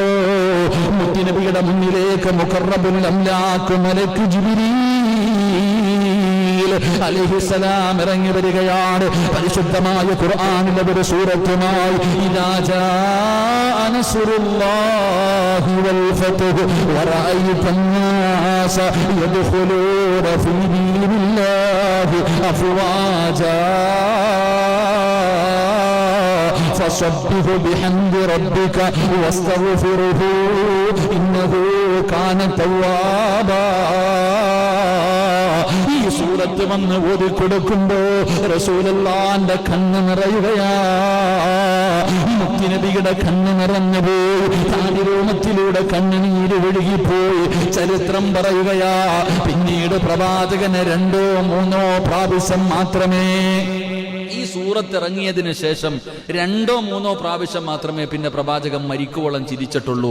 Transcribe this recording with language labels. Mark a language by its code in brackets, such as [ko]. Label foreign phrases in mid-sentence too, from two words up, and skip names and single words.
[ml] മുത്തുനബിയുടെ മുന്നിലേക്ക് [ar] مقرب الأملاك [ml] മലക്ക് ജിബ്രീൽ അലൈഹിസ്സലാം ഇറങ്ങി വരികയാണ്. പരിശുദ്ധമായ ഖുർആനിലെ ഒരു സൂറത്തുമായി, [ar] إذا جاء نصر الله والفتح ورأيت الناس يدخلون في دين الله أفواجا فسبح بحمد ربك واستغفره إنه كان توابا. [ml] ഈ സൂറത്ത് വന്ന് ഓതിക്കൊടുക്കുമ്പോ റസൂലുള്ളാഹിന്റെ കണ്ണ് നിറയുകയാ. മുത്തുനബിയുടെ കണ്ണ് നിറഞ്ഞുപോയി, താടിരോമത്തിലൂടെ കണ്ണുനീര് ഒഴുകിപ്പോയി. ചരിത്രം പറയുകയാ, പിന്നീട് പ്രവാചകന് 2-3 പ്രാവശ്യം മാത്രമേ, ഈ സൂറത്ത് ഇറങ്ങിയതിനു ശേഷം 2-3 പ്രാവശ്യം മാത്രമേ പിന്നെ പ്രവാചകൻ മരിക്കുവോളം ചിരിച്ചിട്ടുള്ളൂ.